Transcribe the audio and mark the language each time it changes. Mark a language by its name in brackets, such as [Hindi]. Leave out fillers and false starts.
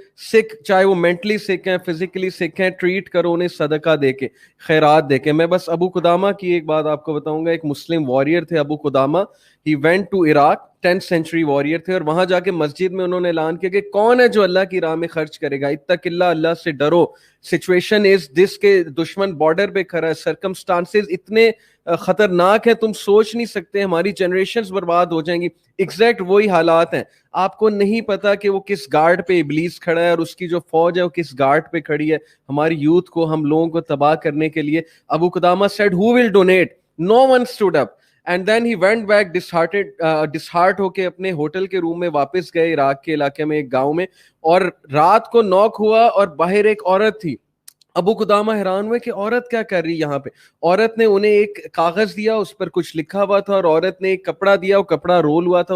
[Urdu] سکھ, چاہے وہ mentally sick ہیں, فزیکلی سکھ ہیں, ٹریٹ کرو انہیں صدقہ دے کے, خیرات دے کے. میں بس ابو قدامہ کی ایک بات آپ کو بتاؤں گا. ایک مسلم واریر تھے ابو قدامہ, [English] he went to Iraq, [Urdu] 10th century warrior تھے, اور وہاں جا کے مسجد میں انہوں نے اعلان کیا کہ کون ہے جو اللہ کی راہ میں خرچ کرے گا, اتق اللہ, اللہ سے ڈرو, [English] situation is this [Urdu] کہ دشمن بارڈر پہ کھڑا ہے, سرکمسٹانسز اتنے خطرناک ہیں تم سوچ نہیں سکتے, ہماری جنریشنز برباد ہو جائیں گی. ایگزیکٹ وہی حالات ہیں. آپ کو نہیں پتا کہ وہ کس گارڈ پہ ابلیس کھڑا ہے اور اس کی جو فوج ہے وہ کس گارڈ پہ کھڑی ہے ہماری یوتھ کو, ہم لوگوں کو تباہ کرنے کے لیے. [English] Abu Qudamah said who will donate, no one stood up. And then he went back disheartened [Urdu] ہو کے اپنے ہوٹل کے روم میں واپس گئے عراق کے علاقے میں ایک گاؤں میں, اور رات کو نوک ہوا اور باہر ایک عورت تھی. ابو قدامہ حیران ہوئے کہ عورت کیا کر رہی یہاں پہ. عورت نے انہیں ایک کاغذ دیا, اس پر کچھ لکھا ہوا تھا, اور عورت نے ایک کپڑا دیا, وہ کپڑا رول ہوا تھا.